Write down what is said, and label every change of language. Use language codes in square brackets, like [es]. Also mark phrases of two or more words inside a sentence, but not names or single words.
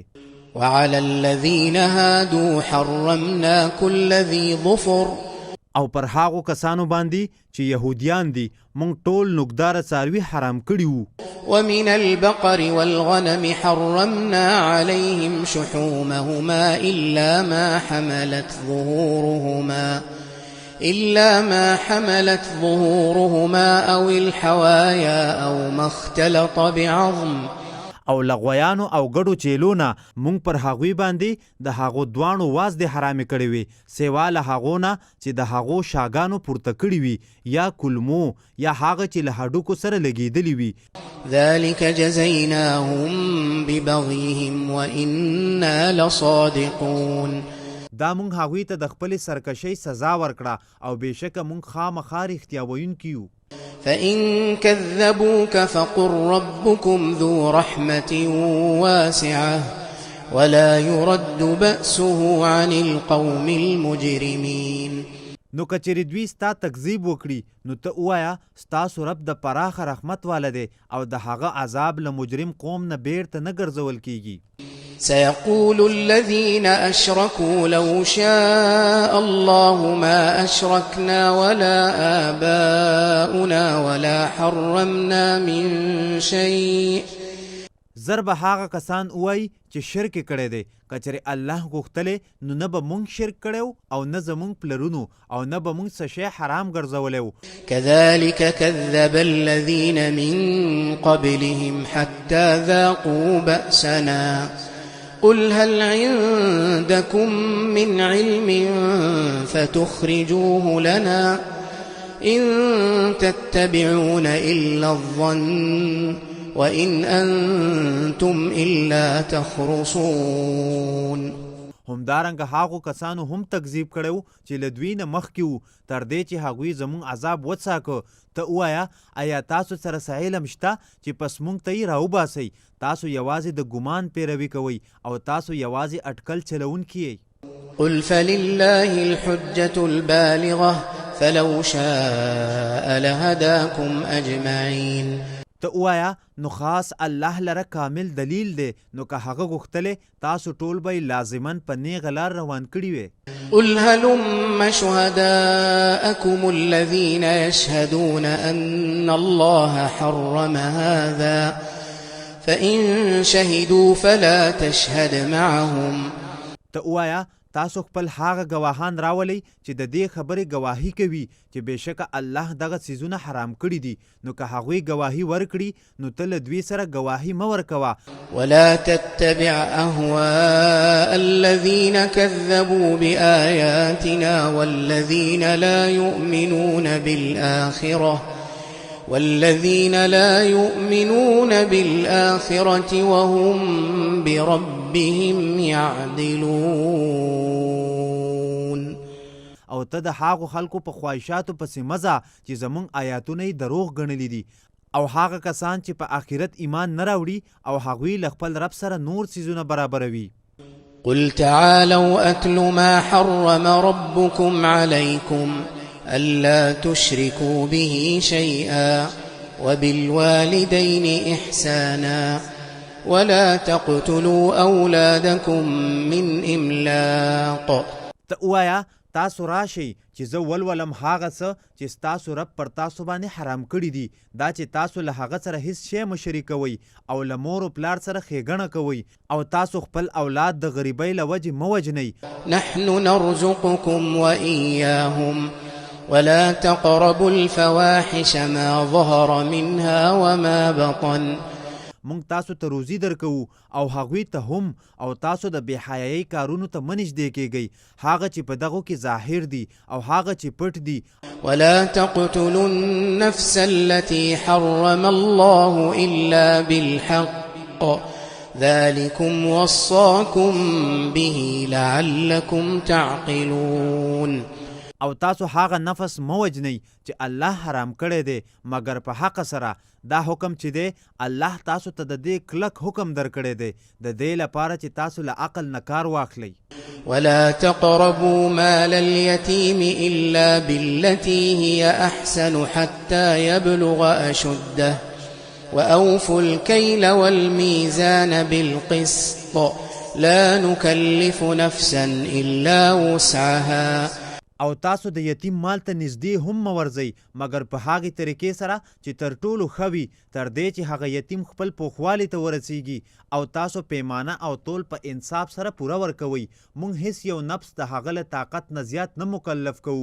[ar] وعلى الذين هادوا حرمنا كل ذي ظفر [ps] او پر هغو کسانو باندې چې يهوديان دي مونږ ټول نوکدار څاروي حرام کړي وو. [ar] ومن البقر والغنم حرمنا عليهم شحومهما إلا ما حملت ظهورهما أو الحوايا أو ما اختلط بعظم. [ps] او لغویانو او ګډو چیلونه مونږ پر هغوی باندې د هغو دوانو واز د حرامې کړی وي سیوا له هغو نه چې د هغو شاګانو پورته کړي وي یا کلمو یا هغه چې له هډوکو سره لګېدلی وي. [ar] ذلك جزيناهم ببغيهم وإنا لصادقون. [ps] دا مونږ هغوی ته د خپلې سرکشۍ سزا ورکړه او بېشکه مونږ خامخا رښتیا ویونکي یو. [ar] فإن كذبوك فقل ربكم ذو رحمة واسعة ولا يرد بأسه عن القوم المجرمين. [ps] نو کچری دوی ستا تکذیب وکړي نو ته ووایه ستاسو رب د پراخه رحمت والا دی او د هغه عذاب له مجرم قوم نه بیرته نه ګرځول کیږي. [ar] سيقول الذين أشركوا لو شاء الله ما أشركنا ولا آباؤنا ولا حرمنا من شيء. [ps] زر به هغه کسان وای چې شرک کړی دی کچری الله غوښتلی نو نه به مونږ شرک کړی او نه زمونږ پلرونو او نه به مونږ څه شی حرام ګرځولی. [ar] كذلك كذب الذين من قبلهم حتى ذاقوا بأسنا قل هل عندكم من علم فتخرجوه لنا إن تتبعون إلا الظن وإن أنتم إلا تخرصون. [ps] همدارنګه هغو کسانو هم تکذیب کړو چې له دوی نه مخکې وو تر دې چې هغوی زموږ عذاب وڅاکه. ته ووایه آیا تاسو سره څه علم شته چې پس موږ ته یې راوباسئ؟ تاسو یوازې د ګمان پیروي کوئ او تاسو یوازې اټکل چلونکي یئ. [ar] قل فلله الحجة البالغة فلو شاء لهداكم أجمعين. [ps] ته ووایه نو خاص الله لره کامل دلیل دی نو که هغه غوښتلی تاسو ټول به لازمن په نیغه لار روان کړي وی. [ar] قل هلم شهداءكم الذين يشهدون أن الله حرم هذا فإن شهدوا فلا تشهد معهم. [ps] ته ووایه تاسو خپل هغه ګواهان راولئ چې د دې خبرې ګواهي کوي چې بېشکه الله دغه څیزونه حرام کړي دي نو که هغوی ګواهي ورکړي نو ته له دوی سره ګواهي مه ورکوه. [ar] ولا تتبع أهواء الذين كذبوا بآياتنا والذين لا يؤمنون بالآخرة وهم بربهم يعدلون. [ps] او ته د هغو خلکو په خواهشاتو پسې مزه چې زمونږ آیاتونه یې دروغ ګڼلي دي او هغه کسان چې په آخرت ایمان نه راوړي او هغوی له خپل رب سره نور څیزونه برابروي. [ar] قل تعالوا أتل ما حرم ربكم عليكم ألا تشركوا به شيئا وبالوالدين إحسانا ولا تقتلوا أولادكم من إملاق. [ps] ته ووایه تاسو راشئ چې زه ولولم هغه څه چې ستاسو رب پر تاسو باندې حرام کړي دي دا چې تاسو له هغه سره هیڅ شی مه شریکوئ او له مور و پلار سره ښېګڼه کوئ او تاسو خپل اولاد د غریبۍ له وجې مه وژنئ. [ar] نحن نرزقكم وإياهم ولا تقربوا الفواحش ما ظهر منها وما بطن. [ps] مونږ تاسو ته روزي درکوو او هغوی ته هم او تاسو د بېحیایۍ کارونو ته مه نږدې کیږئ هغه چې په دغو کې ظاهر دي او هغه چې پټ دي. [ar] ولا تقتلوا النفس التي حرم الله إلا بالحق ذلكم وصاكم به لعلكم تعقلون. [ps] او تاسو هغه نفس مه وژنئ چې الله حرام کړی دی مګر په حق سره. دا حکم چې دی الله تاسو ته د دې کلک حکم درکړی دی د دې لپاره چې تاسو له عقل نه کار واخلئ. [ar] ولا تقربوا مال اليتيم إلا بالتي هي أحسن حتى يبلغ أشده وأوفوا الكيل والميزان بالقسط لا نكلف نفسا إلا وسعها. [ps] او تاسو د یتیم مال ته نږدې هم مه ورځئ مګر په هغې طریقې سره چې تر ټولو ښه وي تر دې چې هغه یتیم خپل پوخوالي ته ورسیږي او تاسو پیمانه او تول په انصاف سره پوره ورکوئ موږ هیڅ یو نفس د هغه له طاقت نه زیات نه مکلف کوو